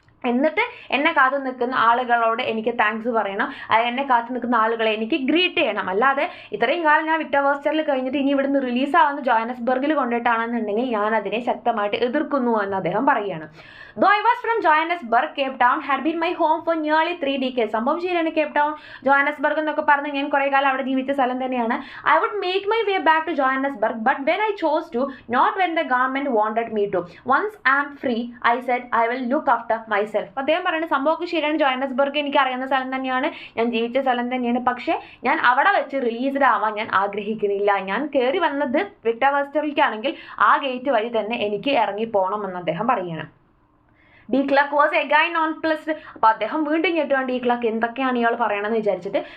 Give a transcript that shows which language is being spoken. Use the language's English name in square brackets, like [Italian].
[Malayalam] എന്നിട്ട് എന്നെ കാത്തു നിൽക്കുന്ന ആളുകളോട് എനിക്ക് താങ്ക്സ് പറയണം, എന്നെ കാത്തു നിൽക്കുന്ന ആളുകളെ എനിക്ക് ഗ്രീറ്റ് ചെയ്യണം. അല്ലാതെ ഇത്രയും കാലം ഞാൻ വിക്ടർ വെസ്റ്ററിൽ കഴിഞ്ഞിട്ട് ഇനി ഇവിടുന്ന് റിലീസാവുന്ന ജോഹന്നസ്ബർഗിൽ കൊണ്ടിട്ടാണെന്നുണ്ടെങ്കിൽ ഞാൻ അതിനെ ശക്തമായിട്ട് എതിർക്കുന്നു എന്ന് അദ്ദേഹം പറയുകയാണ്. [English] Though I was from Johannesburg, Cape Town had been my home for nearly 3 decades. [Malayalam] സംഭവം ശരിയാണ്, കേപ്പ് ടൗൺ ജോഹന്നസ്ബർഗ് എന്നൊക്കെ പറഞ്ഞ് ഞാൻ കുറേ കാലം അവിടെ ജീവിച്ച സ്ഥലം തന്നെയാണ്. [English] I would make my way back to Johannesburg, but when I chose to, not when the government wanted me to. Once I am free, I said I will look after myself. [Malayalam] അദ്ദേഹം പറയുന്നത് സംഭവമൊക്കെ ശരിയാണ്, Johannesburg എനിക്ക് അറിയുന്ന സ്ഥലം തന്നെയാണ്, ഞാൻ ജീവിച്ച സ്ഥലം തന്നെയാണ്. പക്ഷേ ഞാൻ അവിടെ വെച്ച് റിലീസ്ഡ് ആവാൻ ഞാൻ ആഗ്രഹിക്കുന്നില്ല. ഞാൻ കയറി വന്നത് വിക്ടർ വെസ്റ്ററിലേക്കാണെങ്കിൽ ആ ഗേറ്റ് വഴി തന്നെ എനിക്ക് ഇറങ്ങി പോകണമെന്ന് അദ്ദേഹം പറയുകയാണ്. [English] The clerk was again nonplussed. [Malayalam] അപ്പോൾ അദ്ദേഹം വീണ്ടും ഞെട്ടുവാണ്, ഡി ക്ലർക്ക് എന്തൊക്കെയാണ് ഇയാൾ പറയണമെന്ന് വിചാരിച്ചിട്ട്.